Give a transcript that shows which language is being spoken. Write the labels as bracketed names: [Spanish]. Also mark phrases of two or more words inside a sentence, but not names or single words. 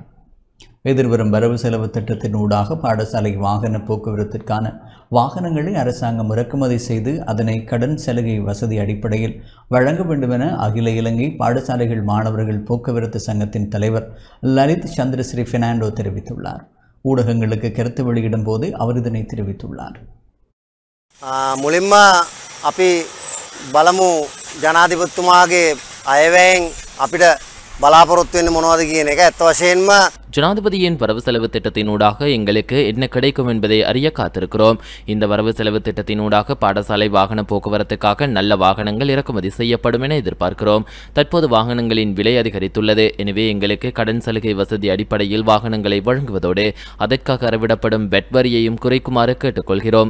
[Tamil] எதிர்வரும் வரவு செலவு திட்டத்தின் ஊடாக பாடசாலை வாகன போக்குவரத்திற்கான வாகனங்களை அரசாங்கம் இறக்குமதி செய்து அதனை கடன் சலுகை வசதி அடிப்படையில் வழங்க வேண்டும் என அகில இலங்கை பாடசாலைகள் மாணவர்கள் போக்குவரத்து சங்கத்தின் தலைவர் லலித் சந்திரஸ்ரீ பெர்னாண்டோ தெரிவித்துள்ளார். ஊடகங்களுக்கு கருத்து வெளியிடும் போது அவர் இதனை தெரிவித்துள்ளார். [Sinhala] මුලින්ම අපි බලමු ජනාධිපතිතුමාගේ අයවැයෙන් අපිට බලාපොරොත්තු වෙන්නේ මොනවද කියන එක. ඇත්ත වශයෙන්ම [Tamil] ஜனாதிபதியின் வரவு செலவு திட்டத்தினூடாக எங்களுக்கு என்ன கிடைக்கும் என்பதை அறிய காத்திருக்கிறோம். இந்த வரவு செலவு திட்டத்தினூடாக பாடசாலை வாகன போக்குவரத்துக்காக நல்ல வாகனங்கள் இறக்குமதி செய்யப்படும் என எதிர்பார்க்கிறோம். தற்போது வாகனங்களின் விலை அதிகரித்துள்ளது. எனவே எங்களுக்கு கடன் சலுகை வசதி அடிப்படையில் வாகனங்களை வழங்குவதோடு அதற்காக அறவிடப்படும் வெட் வரியையும் குறைக்குமாறு கேட்டுக்கொள்கிறோம்.